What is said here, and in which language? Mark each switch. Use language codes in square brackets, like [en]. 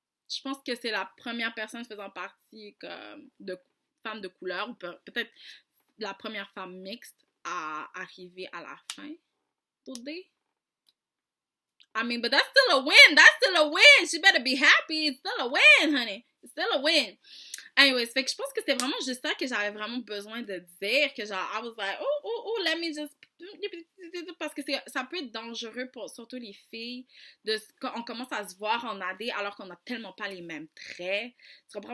[fr] Je pense que c'est la première personne faisant partie comme de femme de couleur, ou peut-être la première femme mixte à arriver à la fin d'OD. [en] I mean, but that's still a win! She better be happy! It's still a win, honey! It's still a win! [fr] Anyways, fait que je pense que c'était vraiment juste ça que j'avais vraiment besoin de dire, que genre, I was like, oh, let me just... Parce que ça peut être dangereux pour surtout les filles quand on commence à se voir en AD alors qu'on n'a tellement pas les mêmes traits. Tu comprends?